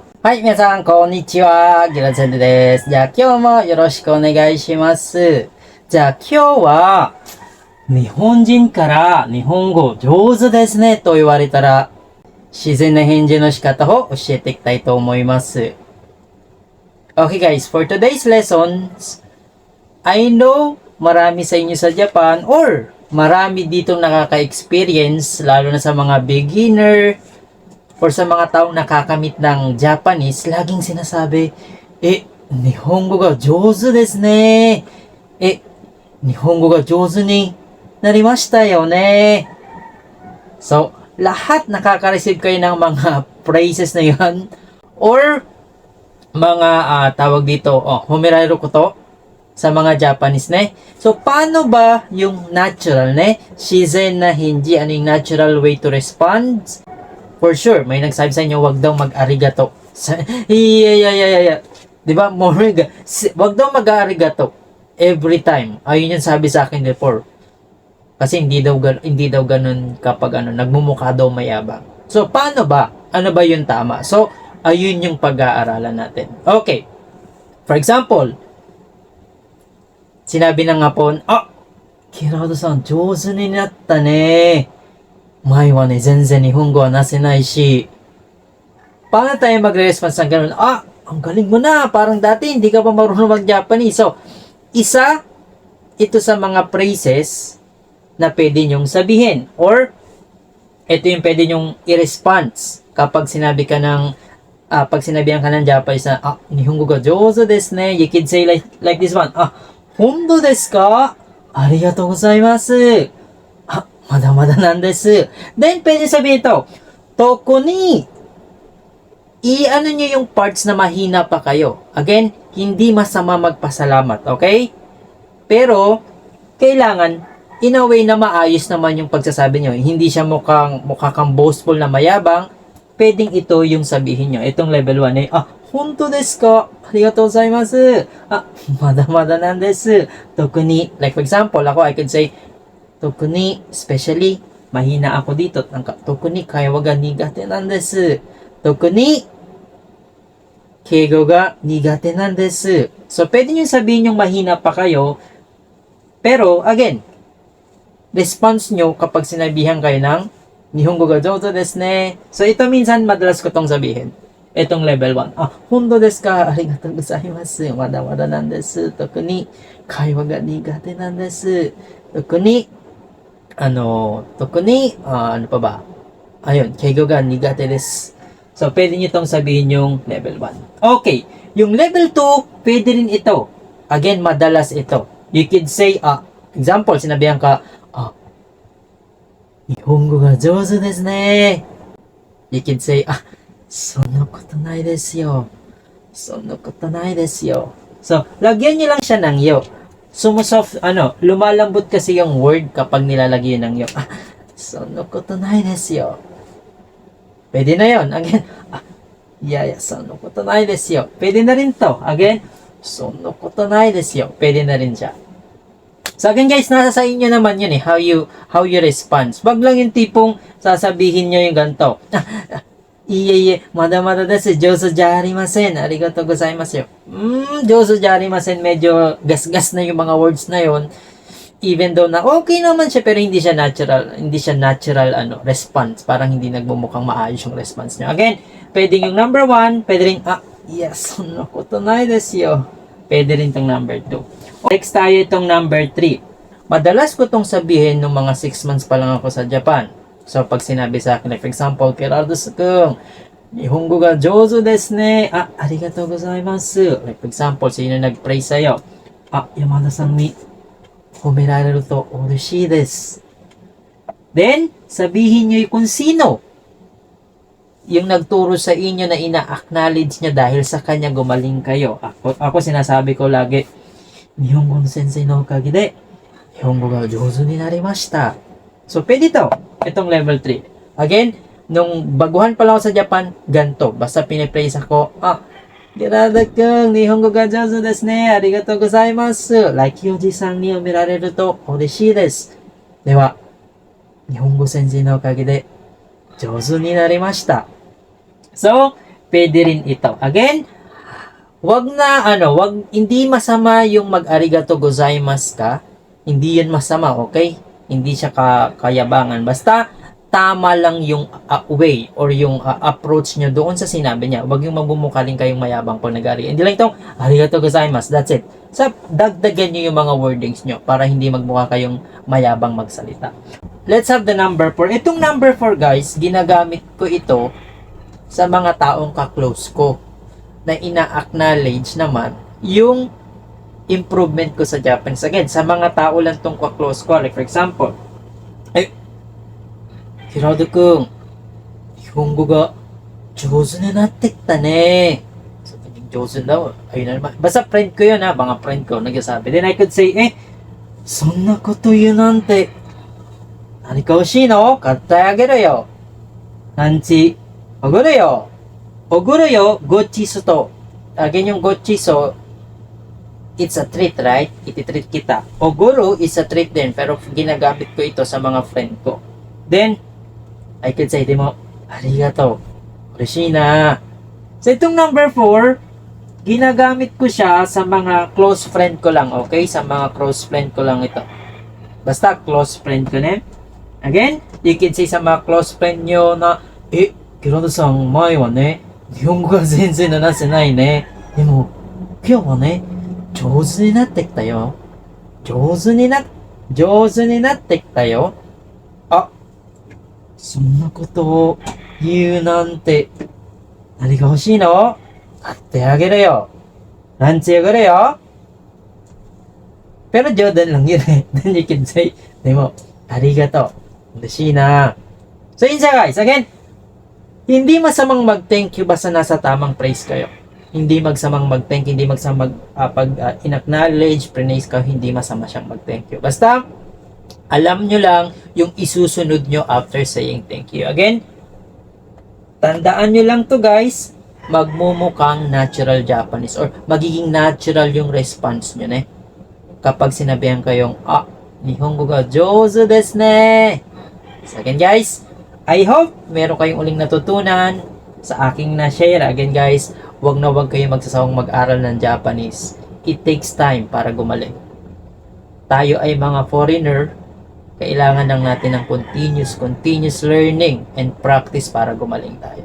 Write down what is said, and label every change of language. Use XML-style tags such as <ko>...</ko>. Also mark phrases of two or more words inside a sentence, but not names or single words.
<ja>はい、皆さん、こんにちは。ギラゼンデです。じゃあ、今日もよろしくお願いします。じゃあ、今日は、日本人から日本語上手ですねと言われたら、自然な返事の仕方を教えていきたいと思います。</ja> <en>Okay guys, for today's lessons, I know</en> <tl>marami sa inyo sa Japan or marami ditong nakaka-experience, lalo na sa mga beginner or sa mga taong nakakamit ng Japanese, laging sinasabi,</tl> <ja>日本語が上手ですね. 日本語が上手になりましたよね.</ja> <tl>So, lahat nakaka-receive kayo ng mga phrases na yan or mga tawag dito, humirairo ko to sa mga Japanese ne. So, paano ba yung natural ne? Shizen na hindi, ano yung</tl> <en>natural way to respond? For sure,</en> <tl>may nagsabi sa inyo, wag daw mag-arigato.</tl> <en>Yeah.</en> <tl>Diba? Wag daw mag-arigato</tl> <en>every time.</en> <tl>Ayun yung sabi sa akin before. Kasi hindi daw ganun kapag nagmumukha daw mayabang. So, paano ba? Ano ba yung tama? So, ayun yung pag-aaralan natin. Okay.</tl> <en>For example,</en> <tl>sinabi ng Hapon,</tl> <ja>Kirado-san, 上手になったね。前はね、全然日本語はなせないし。</ja> <tl>Paano tayo magre-response ng ganun? Ang galing mo na. Parang dati, hindi ka pa marunong mag-Japanese. So, isa, ito sa mga phrases na pwede nyong sabihin. Or, ito yung pwede nyong i-response kapag sinabi ka ng pag sinabihan ka ng Japanese na,</tl> <ja>Nihongo ga jouzu desu ne.</ja> <en>You can say like this one,</en> <ja>本当ですか? ありがとうございます。まだまだなんです.</ja> <tl>Then, pwede sabihin ito, toko ni, i-ano nyo yung parts na mahina pa kayo. Again, hindi masama magpasalamat, okay? Pero, kailangan,</tl> <en>in a way</en> <tl>na maayos naman yung pagsasabi nyo. Hindi siya mukha kang boastful na mayabang, pwedeng ito yung sabihin nyo. Itong level 1</tl> <ja>本当ですか? ありがとうございます。まだまだなんです. 特に,</ja> <en>like for example,</en> <tl>ako,</tl> <en>I could say,</en> <ja>特に,</ja> <tl>especially, mahina ako dito.</tl> <ja>特に, 会話が苦手なんです. 特に、敬語が苦手なんです.</ja> <tl>So, pwede nyo sabihin yung mahina pa kayo, pero, again, response nyo kapag sinabihan kayo ng</tl> <ja>日本語が上手ですね.</ja> <tl>So, ito minsan madalas ko tong sabihin. Itong level 1.</tl> <ja>本当ですか？ありがとうございます。まだまだなんです. 特に、会話が苦手なんです. 特に,</ja> <tl>ano pa ba? Ayun,</tl> <ja>敬語が苦手です.</ja> <tl>So, pwede nyo itong sabihin yung level 1. Okay, yung level 2, pwede rin ito. Again, madalas ito.</tl> <en>You could say, example,</en> <tl>sinabihan ka,</tl> <ja>日本語が上手ですね.</ja> <en>You can say,</en> <ja>そのことないですよ. そのことないですよ.</ja> <tl>So, lagyan nyo lang siya ng yo. Lumalambot kasi yung word kapag nilalagyan ng yo.</tl> <ja>そのことないですよ.</ja> <tl>Pwede na yon. Again,</tl> <ja>そのことないですよ.</ja> <tl>Pwede na rin to. Again,</tl> <ja>そのことないですよ.</ja> <tl>Pwede na rin siya. So again guys, nasa sa inyo naman yun</tl> <en>how you respond.</en> <tl>Wag lang yung tipong sasabihin nyo yung ganito.</tl> <ja>まだまだです、上手じゃありません. ありがとうございます。上手じゃありません.</ja> <tl>Medyo gas-gas na yung mga words na yon.</tl> <en>Even though</en> <tl>na okay naman siya, pero hindi siya natural response. Parang hindi nagmumukhang maayos yung response niya. Again, pwede yung number 1, pwede rin,</tl> <ja>そのことないですよ.</ja> <tl>Pwede rin tong number 2. Next tayo itong number 3. Madalas ko itong sabihin nung mga 6 months pa lang ako sa Japan. So, pag sinabi sa akin,</tl> <en>like for example,</en> <ja>Gerardo-san, Nihongo ga jouzu desu ne. ありがとうございます.</ja> <en>Like for example,</en> <tl>sino nag-pray sa'yo?</tl> <ja>Yamada-san に褒められると嬉しいです.</ja> <tl>Then, sabihin nyo kung sino yung nagturo sa inyo na ina-acknowledge niya dahil sa kanya gumaling kayo. Ako sinasabi ko lagi,</tl> <ja>日本語の先生のおかげで、日本語が上手になりました.</ja> <tl>So, pwede ito. Itong level 3. Again, nung baguhan pa lang ako sa Japan, ganito. Basta pinipraise ako,</tl> <ja>Gerardo-kun, Nihongo ga jouzu desu ne. ありがとうございます. Like Yoji-san におめられると嬉しいです. Dewa, 日本語先生のおかげで上手になりました。So, pwede rin ito.</ja> <tl>Again, hindi masama yung mag-</tl> <ja>ありがとうございます</ja> <tl>ka. Hindi yan masama, okay? Hindi siya kayabangan. Basta, tama lang yung way or yung approach nyo doon sa sinabi niya. Huwag yung magbumukaling kayong mayabang pag nag-arigato. Hindi lang itong,</tl> <ja>ありがとうございます,</ja> <en>that's it. So,</en> <tl>dagdagan nyo yung mga wordings nyo para hindi magmukha kayong mayabang magsalita.</tl> <en>Let's have the number 4.</en> <tl>Itong number 4, guys, ginagamit ko ito sa mga taong ka-close ko na ina-acknowledge naman yung improvement ko sa Japanese. Again, sa mga tao lang tong ka-close ko.</tl> <en>Like, for example, Hirado-kun,</en> <ja>日本語が上手になってきたね.</ja> <tl>So, sure daw. Ayun na naman. Basta friend ko yun ha. Mga friend ko nagsasabi.</tl> <en>Then I could say,</en> <ja>そんなこと言うなんて何か欲しいの買ってあげるよ。なんち、おごるよ。おごるよ、ごちそと。Again yung gochiso,</ja> <en>it's a treat, right?</en> <tl>Iti-treat kita. Oguro</tl> <en>is a treat</en> <tl>din, pero ginagamit ko ito sa mga friend ko.</tl> <en>Then, I could say,</en> <ja>でも、ありがとう. 嬉しいな.</ja> <tl>So, itong number 4, ginagamit ko siya sa mga</tl> <en>close friend</en> <tl>ko lang, okay? Sa mga</tl> <en>close friend</en> <tl>ko lang ito. Basta,</tl> <en>close friend</en> <tl>ko na. Again,</tl> <en>you can say</en> <tl>sa mga</tl> <en>close friend</en> <tl>nyo na,</tl> <ja>Kirado-san, 前はね、日本語が全然話せないね。でも、今日はね、上手になってきたよ。上手になってきたよ。あ、そんなことを言うなんて、何が欲しいの？買ってあげるよ。ランチおごるよ。</ja> <tl>Pero Jordan lang yun eh.</tl> <en>Then you can say,</en> <ja>でも、ありがとう。嬉しいな。</ja> <tl>So yun siya guys. Again, hindi masamang mag-</tl> <en>thank you</en> <tl>basta nasa tamang praise kayo. Hindi magsamang mag-thank, hindi magsamang in-acknowledge, praise ka, hindi masama siyang mag-</tl> <en>thank you.</en> <tl>Basta, alam nyo lang yung isusunod nyo</tl> <en>after saying thank you.</en> <tl>Again, tandaan nyo lang to guys, magmumukhang</tl> <en>natural Japanese</en> <tl>or magiging natural yung response nyo na kapag sinabihan kayong, Nihongo ga jouzu desu ne. So again guys,</tl> <en>I hope</en> <tl>meron kayong uling natutunan sa aking na-share. Again guys, wag na wag kayong magsasawang mag-aral ng Japanese.</tl> <en>It takes time</en> <tl>para gumaling. Tayo ay mga foreigner, kailangan lang natin ng</tl> <en>continuous learning and practice</en> <tl>para gumaling tayo.</tl>